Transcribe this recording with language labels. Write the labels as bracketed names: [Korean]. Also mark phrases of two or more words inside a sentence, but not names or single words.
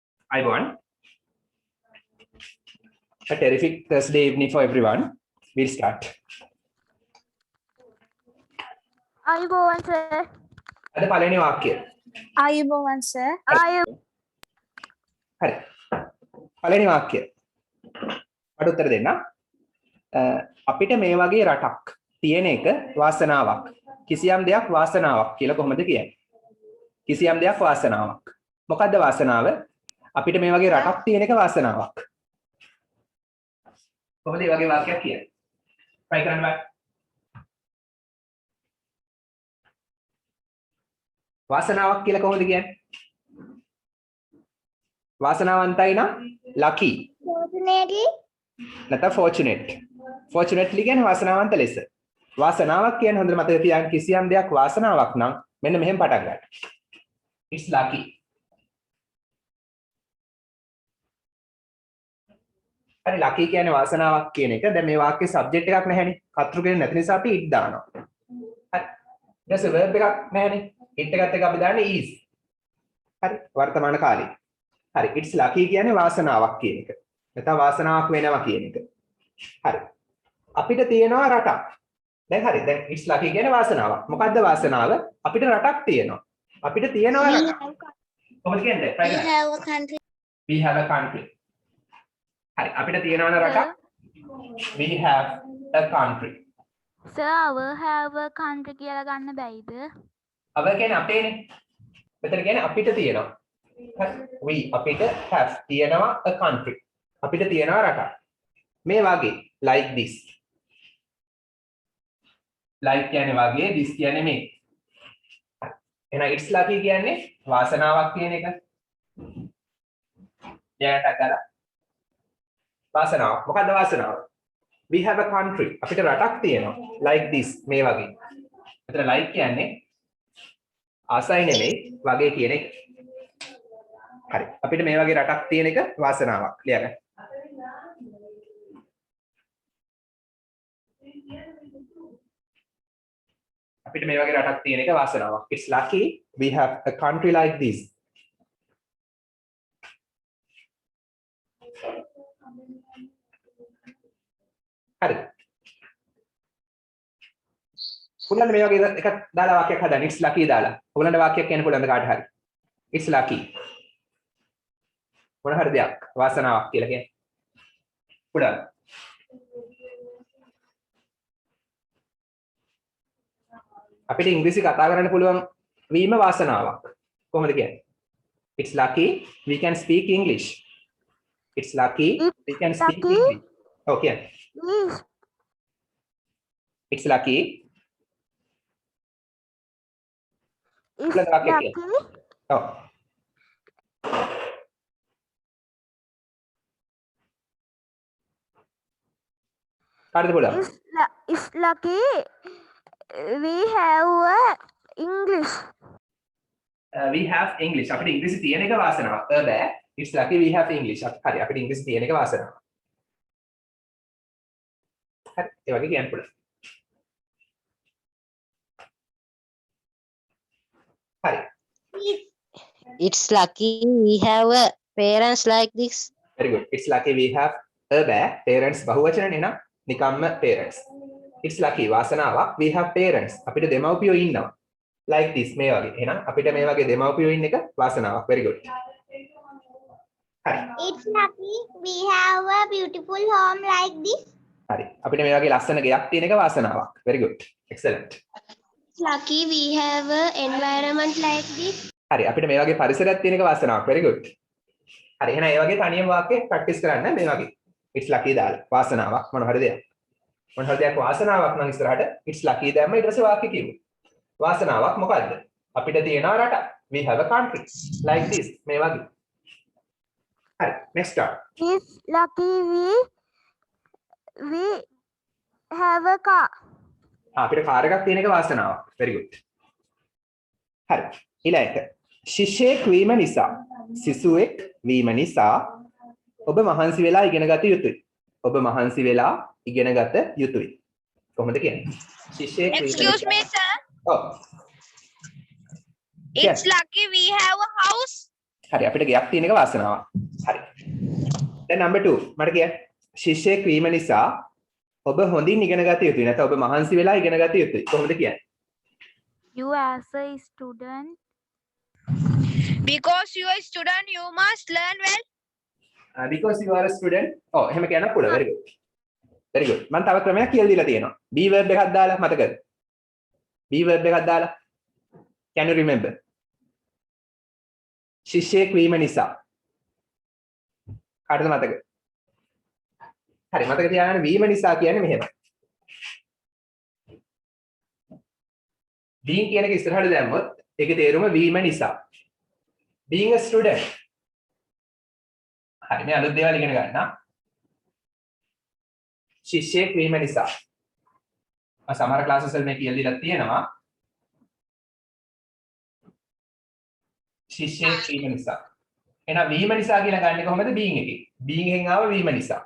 [English] Everyone. A terrific Thursday evening for everyone. We'll start. [Sinhala] ආයුබෝවන් සර්. අද පළවෙනි වාක්‍යය. ආයුබෝවන් සර්. හරි. පළවෙනි වාක්‍යය. මට උත්තර දෙන්න. අපිට මේ වගේ රටක් තියෙන එක වාසනාවක්. කිසියම් දෙයක් වාසනාවක් කියලා කොහොමද කියන්නේ? කිසියම් දෙයක් වාසනාවක්. මොකද්ද වාසනාව? අපිට මේ වගේ රටක් තියෙන එක වාසනාවක්. කොහොමද මේ වගේ වාක්‍යයක් කියන්නේ? try කරන්න බෑ. වාසනාවක් කියලා කොහොමද කියන්නේ? වාසනාවන්තයි නම් lucky. [English] Fortunately. [Sinhala] නැත්නම් fortunate. Fortunately කියන්නේ වාසනාවන්ත ලෙස. වාසනාවක් කියන්නේ හොඳට මතක තියාගන්න කිසියම් දෙයක් වාසනාවක් නම් මෙන්න මෙහෙම පටන් ගන්න. [English] It's lucky. [Sinhala] හරි lucky කියන්නේ වාසනාවක් කියන එක. දැන් මේ වාක්‍යයේ subject එකක් නැහැනේ. කර්තෘ කෙනෙක් නැති නිසා අපි it දානවා. හරි. ඊට verb එකක් නැහැනේ. it එකත් එක අපි දාන්නේ is. හරි. වර්තමාන කාලේ. හරි. [English] it's lucky [Sinhala] කියන්නේ වාසනාවක් කියන එක. නැත්නම් වාසනාවක් වෙනවා කියන එක. හරි. අපිට තියෙනවා රටක්. දැන් හරි. දැන් [English] it's lucky [Sinhala] කියන්නේ වාසනාවක්. මොකද්ද වාසනාව? අපිට රටක් තියෙනවා. අපිට තියෙනවා රටක්. කොහොමද කියන්නේ? [English] We have a country. We have a country. [Sinhala] හරි. අපිට තියෙනවා රටක්. [English] We have a country. Sir, we have a country [Sinhala] කියලා ගන්න බැයිද? අව කියන්නේ අපේනේ. මෙතන කියන්නේ අපිට තියෙනවා. හරි. [English] We අපිට have තියෙනවා a country. [Sinhala] අපිට තියෙනවා රටක්. මේ වගේ [English] like this. [Sinhala] like කියන්නේ වගේ this කියන්නේ මේ. එහෙනම් it's lucky කියන්නේ වාසනාවක් කියන එක. යාට අකලා වාසනාව. මොකද්ද වාසනාව? [English] We have a country. [Sinhala] අපිට රටක් තියෙනවා. [English] like this [Sinhala] මේ වගේ. මෙතන like කියන්නේ ආසයි නෙමෙයි වගේ කියන එක. හරි. අපිට මේ වගේ රටක් තියෙන එක වාසනාවක්. ලියගන්න. අපිට මේ වගේ රටක් තියෙන එක වාසනාවක්. [English] It's lucky we have a country like this. [Sinhala] හරි. ඔයගොල්ලන්ට මේ වගේ එකක් දාලා වාක්‍යයක් හදන්න. [English] It's lucky දාලා. [Sinhala] ඔයගොල්ලන්ට වාක්‍යයක් කියන්න පුළුවන්ද කාට හරි? [English] It's lucky. [Sinhala] මොන හරි දෙයක් වාසනාවක් කියලා කියන්නේ. පුළුවන්. අපිට ඉංග්‍රීසි කතා කරන්න පුළුවන් වීම වාසනාවක්. කොහොමද කියන්නේ? [English] It's lucky we can speak English. It's lucky we can speak English. Okay. It's lucky. It's lucky. [Sinhala] Oh. කාටද පුළුවන්? [English] It's lucky we have English. We have English. [Sinhala] අපිට ඉංග්‍රීසි තියෙන එක වාසනාවක්. බෑ. [English] It's lucky we have English. [Sinhala] හරි. අපිට ඉංග්‍රීසි තියෙන එක වාසනාවක්. හරි. ඒ වගේ කියන්න පුළුවන්. හරි. [English] It's lucky we have parents like this. Very good. It's lucky we have parents [Sinhala] බහුවචනනේ නේද? [English] නිකම්ම parents. It's lucky වාසනාවක් we have parents. [Sinhala] අපිට දෙමව්පියෝ ඉන්නවා. [English] like this [Sinhala] මේ වගේ. එහෙනම් අපිට මේ වගේ දෙමව්පියෝ ඉන්න එක වාසනාවක්. [English] very good. හරි. It's lucky we have a beautiful home like this. [Sinhala] හරි. අපිට මේ වගේ ලස්සන ගෙයක් තියෙන එක වාසනාවක්. [English] very good. excellent. It's lucky we have a environment like this. [Sinhala] හරි. අපිට මේ වගේ පරිසරයක් තියෙන එක වාසනාවක්. [English] very good. [Sinhala] හරි. එහෙනම් මේ වගේ තනියම වාක්‍ය ප්‍රැක්ටිස් කරන්න මේ වගේ. [English] it's lucky [Sinhala] දාලා වාසනාවක් මොන හරි දෙයක්. මොන හරි දෙයක් වාසනාවක් නම් ඉස්සරහට [English] it's lucky [Sinhala] දැම්ම ඊට පස්සේ වාක්‍ය කියමු. වාසනාවක් මොකද්ද? අපිට තියෙනවා රටක්. [English] we have a country like this [Sinhala] මේ වගේ. හරි. [English] next start. It's lucky we have a car. [Sinhala] අපිට කාර් එකක් තියෙන එක වාසනාවක්. [English] very good. [Sinhala] හරි. ඊළඟට ශිෂ්‍යයෙක් වීම නිසා සිසුවෙක් වීම නිසා ඔබ මහන්සි වෙලා ඉගෙන ගත යුතුයි. ඔබ මහන්සි වෙලා ඉගෙන ගත යුතුයි. කොහොමද කියන්නේ? ශිෂ්‍යයෙක් වීම [English] Excuse me, sir. [Sinhala] ඔව්. [English] It's lucky we have a house. [Sinhala] හරි අපිට ගයක් තියෙන එක වාසනාවක්. දැන් number 2 මට කියන්න. ශිෂ්‍යයෙක් වීම නිසා ඔබ හොඳින් ඉගෙන ගත යුතුයි. නැත්නම් ඔබ මහන්සි වෙලා ඉගෙන ගත යුතුයි. කොහොමද කියන්නේ? [English] You as a student, Because you are a student, you must learn well. Because you are a student. [Sinhala] ඔව් එහෙම කියන්න පුළුවන්. [English] very good. very good. [Sinhala] මම තව ක්‍රමයක් කියලා දීලා තියෙනවා. [English] be verb [Sinhala] එකක් දාලා මතකද? [English] be verb [Sinhala] එකක් දාලා. [English] Can you remember? [Sinhala] ශිෂ්‍යයෙක් වීම නිසා. කාටද මතක? හරි මතක තියාගන්න වීම නිසා කියන්නේ මෙහෙම. being කියන එක ඉස්සරහට දැම්මොත් ඒකේ තේරුම වීම නිසා. [English] being a student. [Sinhala] හරි මේ අලුත් දේවල් ඉගෙන ගන්න. ශිෂ්‍යයෙක් වීම නිසා. සමහර ක්ලාසස් වල මේ කියලා දීලා තියෙනවා. ශිෂ්‍යයෙක් වීම නිසා. එහෙනම් වීම නිසා කියලා ගන්න කොහොමද being එකේ? being එකෙන් ආව වීම නිසා.